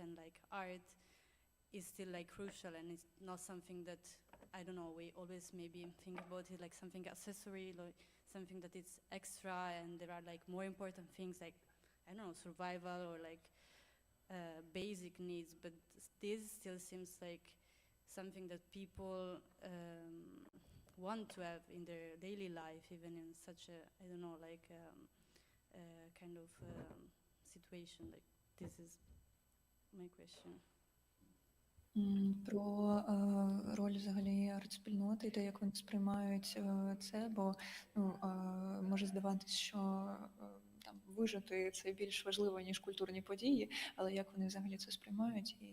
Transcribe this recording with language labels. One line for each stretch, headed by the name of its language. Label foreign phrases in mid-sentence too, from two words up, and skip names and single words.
English: and like art is still like crucial, and it's not something that, I don't know, we always maybe think about it like something accessory, like something that is extra, and there are like more important things like, I don't know, survival or like basic needs, but this still seems like something that people want to have in their daily life, even in such a, I don't know, like kind of situation. Like this is my question.
Ukrainian: Про роль взагалі арт-спільноти і те, як вони сприймають це, бо може здаватись, що там вижити це більш важливо, ніж культурні події, але як вони взагалі це сприймають?